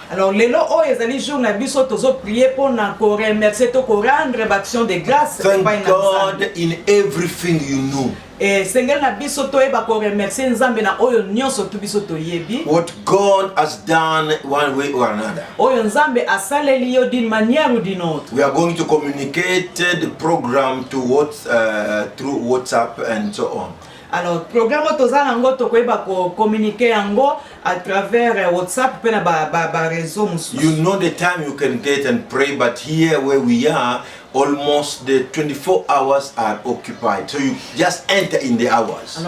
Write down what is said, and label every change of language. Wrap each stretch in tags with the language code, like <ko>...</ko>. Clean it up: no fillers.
<ln>Alors lelo oyo ezali jour na biso tozo prier pour na ko remercier to ko rendre action de grâce.</ln> <en>Thank God in everything you know.</en> <ln>Sengel na biso to eba ko remercier nzambe na oyo nyonso tu biso to yebi.</ln> <en>What God has done one way or another.</en> <ln>Oyo nzambe asaleli yo</ln> <fr>d'une manière ou d'une autre.</fr> <en>We are going to communicate the program to through WhatsApp and so on.</en> <ln>Alors programme tozala ngo to koyeba ko communiquer yango à travers WhatsApp pe na ba réseau mususu.</ln> <en>You know the time you can get and pray, but here where we are, almost the 24 hours are occupied. So you just enter in the hours.</en>